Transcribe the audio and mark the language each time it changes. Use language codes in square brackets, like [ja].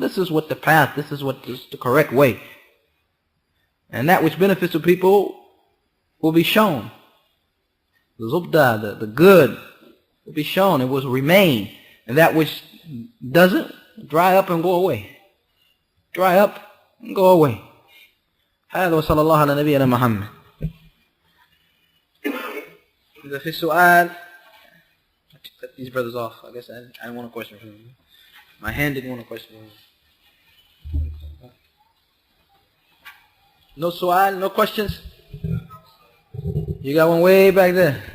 [en] This is what the path, this is what is the correct way. And that which benefits the people will be shown. The zubda, the good, will be shown. It will remain. And that which doesn't, dry up and go away. Dry up and go away. [ar] هذا وصلى الله على نبينا محمد. إذا في سؤال, [en] cut these brothers off. I guess I didn't want a question from them. My hand didn't want a question from them. No su'al, no questions? You got one way back there?